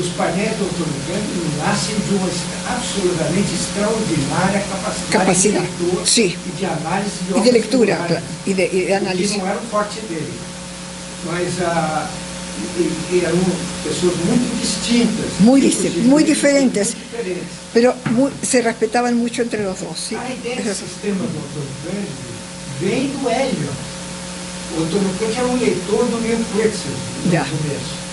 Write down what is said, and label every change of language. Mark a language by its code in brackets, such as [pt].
[pt] Os painéis do Antônio Cândido nascem de uma absolutamente extraordinária capacidade de leitura sim. e de análise E de leitura, claro. E de análise. Que não era o forte dele. Mas eram pessoas muito distintas. [es] Muy diferentes. [pt] Muito diferentes. [es] Pero se respetaban mucho entre los dos. ¿Sí? [pt] A ideia do sistema do Antônio Cândido vem do Hélio. O Antônio Cândido era um leitor do Neil Pretzel no começo.